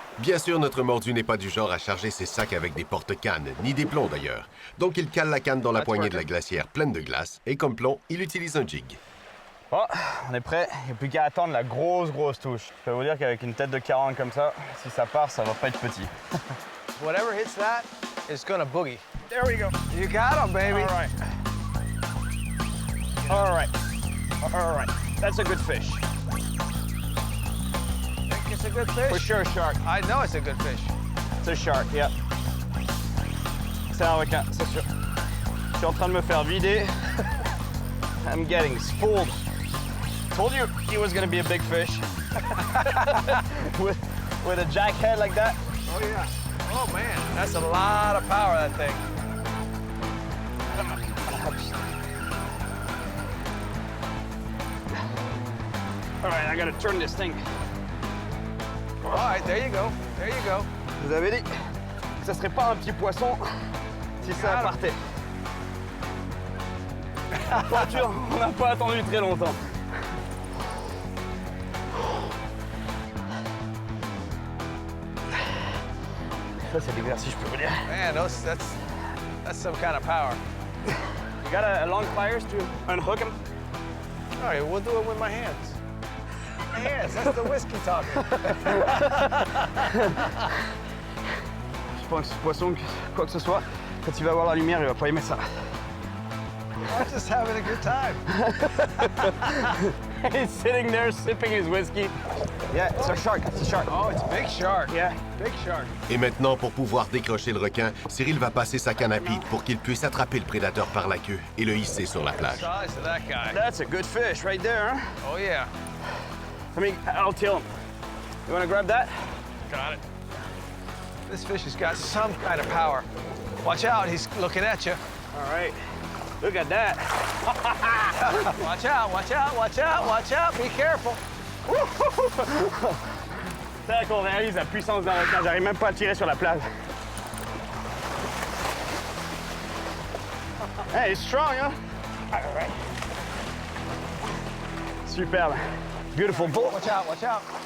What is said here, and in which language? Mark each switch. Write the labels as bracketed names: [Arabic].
[French] Bien sûr, notre mordu n'est pas du genre à charger ses sacs avec des porte-cannes, ni des plombs d'ailleurs. Donc il cale la canne dans la poignée de la glacière pleine de glace, et comme plomb, il utilise un jig. Bon, on est prêt, il n'y a plus qu'à attendre la grosse touche. Je peux vous dire qu'avec une tête de carogne comme ça, si ça part, ça va pas être petit. [English] Whatever hits that is gonna boogie. There we go. You got him, baby. All right. That's a good fish. Think it's a good fish? For sure, shark. I know it's a good fish. It's a shark, yeah. [French] C'est un requin, c'est sûr. Je suis en train de me faire vider. [English] I'm getting spooled. Told you he was gonna be a big fish. with a jack head like that. Oh, yeah. Oh, man. That's a lot of power, that thing. All right, I gotta turn this thing. All right, there you go. There you go. [French] Vous avez dit que ça serait pas un petit poisson si ça partait. Voiture, on n'a pas attendu très longtemps. Ça, c'est l'exercice, je peux vous dire. [English] Man, that's some kind of power. You got a long pliers to unhook him? All right, we'll do it with my hands. My hands, that's the whiskey talking. [French] Je pense que ce poisson, quoi que ce soit, quand il va voir la lumière, il va pas aimer ça. [English] I'm just having a good time. He's sitting there sipping his whiskey. Yeah, it's a shark. It's a shark. Oh, it's a big shark. Yeah. Big shark. [French] Et maintenant, pour pouvoir décrocher le requin, Cyril va passer sa canne à Pete pour qu'il puisse attraper le prédateur par la queue et le hisser sur la plage. [English] Size of that guy. That's a good fish right there, huh? Oh, yeah. I'll tell him. You wanna grab that? Got it. This fish has got some kind of power. Watch out, he's looking at you. All right. Look at that. Watch out, watch out, watch out, watch out. Be careful. [French] C'est là qu'on réalise la puissance d'un requin. J'arrive même pas à tirer sur la plage. [English] Hey, he's strong, huh? All right. Superbe. Beautiful bull. Watch out, watch out.